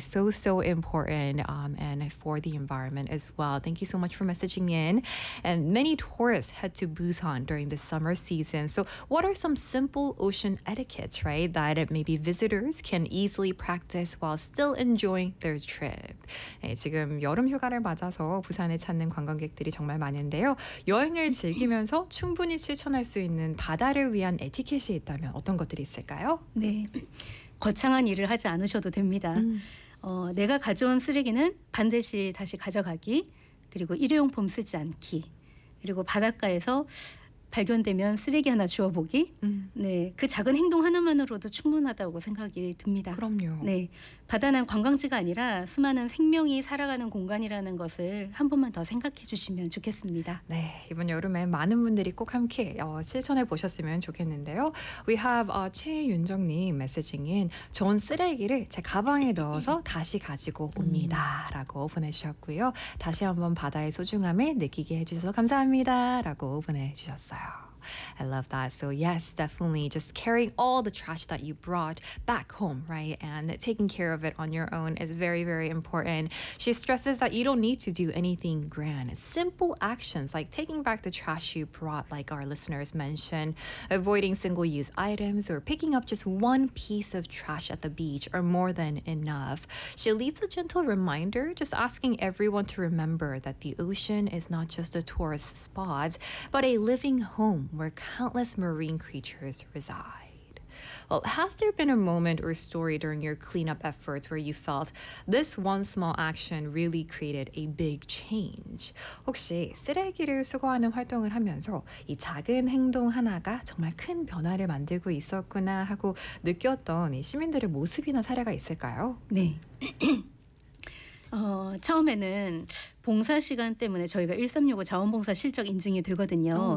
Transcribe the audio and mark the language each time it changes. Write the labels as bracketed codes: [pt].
[en] So, so important and for the environment as well. Thank you so much for messaging in. And many tourists head to Busan during the summer season. So what are some simple ocean etiquettes, right, that maybe visitors can easily practice while still enjoying their trip? [ko] 네, 지금 여름 휴가를 맞아서 부산에 찾는 관광객들이 정말 많은데요. 여행을 즐기면서 충분히 추천할 수 있는 바다를 위한 에티켓이 있다면 어떤 것들이 있을까요? 네, 거창한 일을 하지 않으셔도 됩니다. 내가 가져온 쓰레기는 반드시 다시 가져가기, 그리고 일회용품 쓰지 않기, 그리고 바닷가에서 발견되면 쓰레기 하나 주워보기. 네, 그 작은 행동 하나만으로도 충분하다고 생각이 듭니다. 그럼요. 네, 바다는 관광지가 아니라 수많은 생명이 살아가는 공간이라는 것을 한 번만 더 생각해 주시면 좋겠습니다. 네, 이번 여름에 많은 분들이 꼭 함께 실천해 보셨으면 좋겠는데요. [en] We have [ko] 최윤정님 messaging인 좋은 쓰레기를 제 가방에 넣어서 다시 가지고 옵니다. 라고 보내주셨고요. 다시 한번 바다의 소중함을 느끼게 해주셔서 감사합니다. 라고 보내주셨습니다. [en] I love that. So yes, definitely just carrying all the trash that you brought back home, right? And taking care of it on your own is very, very important. She stresses that you don't need to do anything grand. Simple actions like taking back the trash you brought, like our listeners mentioned, avoiding single-use items, or picking up just one piece of trash at the beach are more than enough. She leaves a gentle reminder, just asking everyone to remember that the ocean is not just a tourist spot, but a living home where countless marine creatures reside. Well, has there been a moment or story during your cleanup efforts where you felt this one small action really created a big change? [ko] 혹시 쓰레기를 수거하는 활동을 하면서 이 작은 행동 하나가 정말 큰 변화를 만들고 있었구나 하고 느꼈던 이 시민들의 모습이나 사례가 있을까요? 네. 처음에는 봉사 시간 때문에 저희가 1365 자원봉사 실적 인증이 되거든요.